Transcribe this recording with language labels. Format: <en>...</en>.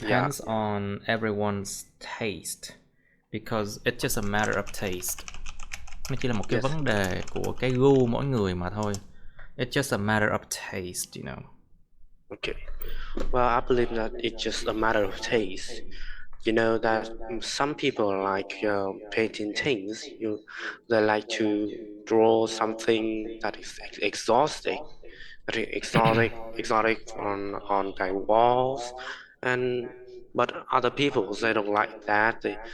<en>depends on everyone's taste because it's just a matter of taste.</en> <vi>Nó chỉ là một cái</vi> <en>yes.</en> <vi>vấn đề của cái gu mỗi người mà thôi.</vi> <en>It's just a matter of taste, you know. Okay. Well, I believe that it's just a matter of taste. You know that some people like painting things. They like to draw something that is exhausting, that is exotic on their walls, and but other people they don't like that.</en>